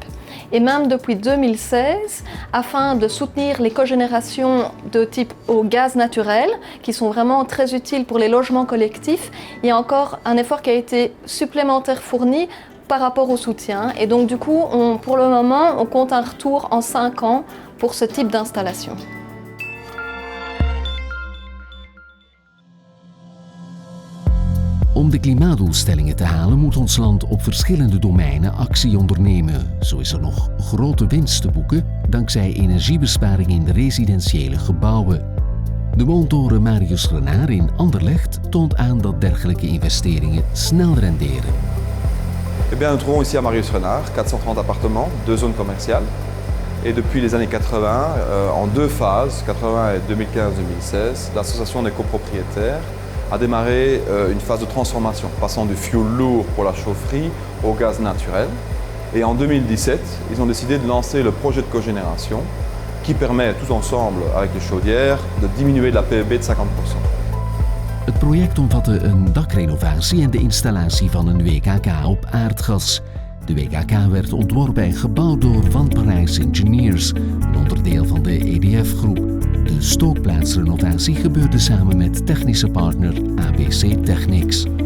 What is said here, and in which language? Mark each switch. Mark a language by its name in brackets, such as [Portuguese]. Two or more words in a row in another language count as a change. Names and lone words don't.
[French] Et même depuis 2016, afin de soutenir les cogénérations de type au gaz naturel, qui sont vraiment très utiles pour les logements collectifs, il y a encore un effort qui a été supplémentaire fourni par rapport au soutien. Et donc du coup, pour le moment, on compte un retour en 5 ans pour ce type d'installation. [Dutch] Om de klimaatdoelstellingen te halen moet ons land op verschillende domeinen actie ondernemen. Zo is er nog grote winst te boeken dankzij energiebesparing in de residentiële gebouwen. De woontoren Marius Renard in Anderlecht toont aan dat dergelijke investeringen snel renderen. [French] Eh bien, nous trouvons ici à Marius Renard 430 appartements, 2 zones commerciales. Et depuis les années 80, en 2 phases, 80 et 2015-2016, l'association des copropriétaires a démarré une phase de transformation, passant du fioul lourd pour la chaufferie au gaz naturel. Et en 2017, ils ont décidé de lancer le projet de cogénération qui permet tous ensemble, avec les chaudières, de diminuer la PEB de 50%. [Dutch] Het project omvatte een dakrenovatie en de installatie van een WKK op aardgas. De WKK werd ontworpen en gebouwd door Van Parijs Engineers, een onderdeel van de EDF-groep. De stookplaatsrenovatie gebeurde samen met technische partner ABC Technics.